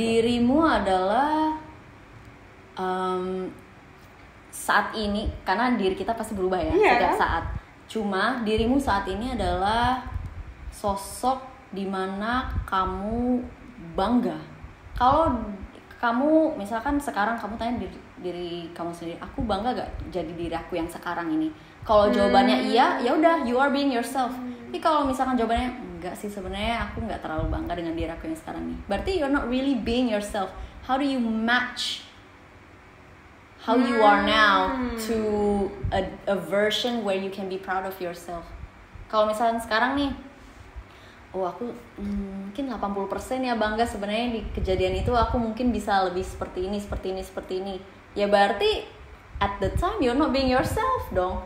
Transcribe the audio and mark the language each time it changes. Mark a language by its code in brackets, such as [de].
[id] Dirimu adalah saat ini, karena diri kita pasti berubah ya, setiap saat. Cuma dirimu saat ini adalah sosok dimana kamu bangga. Kalau kamu misalkan sekarang kamu tanya diri kamu sendiri, aku bangga gak jadi diri aku yang sekarang ini? Kalau jawabannya iya, ya udah, [en] you are being yourself. [id] Tapi kalau misalkan jawabannya enggak sih, sebenarnya aku nggak terlalu bangga dengan diri aku yang sekarang nih, berarti [en] you're not really being yourself. How do you match how you are now to a version where you can be proud of yourself? [id] Kalau misalnya sekarang nih, oh aku mungkin 80% ya bangga sebenarnya di kejadian itu, aku mungkin bisa lebih seperti ini. Ya berarti [en] at the time you're not being yourself [id] dong.